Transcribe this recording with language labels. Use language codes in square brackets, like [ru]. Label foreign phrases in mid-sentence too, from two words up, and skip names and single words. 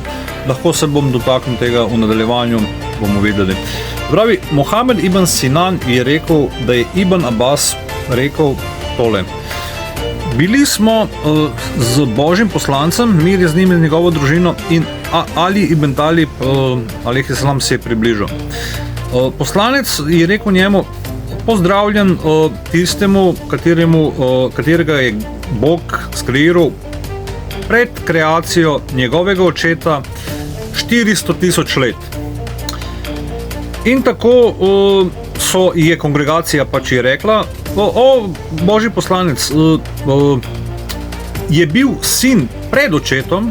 [sl] Lahko se bom dotaknil tega v nadaljevanju, bomo videli. Pravi, Mohamed ibn Sinan je rekel, da je Ibn Abbas rekel tole: bili smo z Božjim poslancem, mir je z njim in njegovo družino, in Ali ibn Talib [ar] عليه السلام [sl] se je približal. Poslanec je rekel njemu: pozdravljen tistemu, katerega je Bog skreiral pred kreacijo njegovega očeta 400 000 let. In tako je kongregacija pač je rekla: o Božji poslanec, je bil sin pred očetom.